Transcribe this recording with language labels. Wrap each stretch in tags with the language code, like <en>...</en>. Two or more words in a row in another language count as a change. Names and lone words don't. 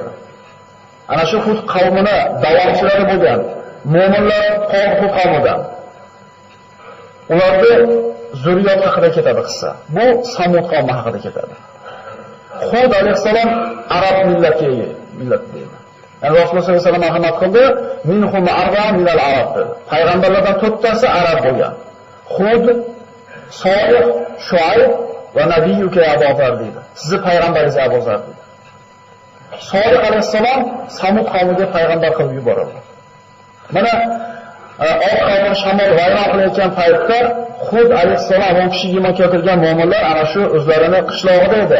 <uz>Ana shu Hud qavmini davomchilari bo'lgan mu'minlar Hud qavmidan ularni zurriyot haqida ketadi qissa. Bu Samud qavmi haqida ketadi. Hud alayhisalom arab millatiga millat deydi. Yani Rasululloh</uz> <ar>صلى الله عليه وسلم</ar> <uz>marhamat qildi,</uz> <ar>منهم أربعة من العرب dedi.</ar> <uz>Payg'ambarlardan 4tasi arab bo'lgan. Hud, Solih, Shuayb va nabiyuka Abu Zar dedi. Sizni payg'ambaringiz Abu Zar dedi. Solih alayhisalom Samud qavmiga payg'ambar qilib yuborildi. Mana Od qavmini shamol vayron qilayotgan paytda Hud alayhisalom 10 kishi iymon keltirgan mu'minlar ana shu o'zlarini qishlog'ida edi.</uz>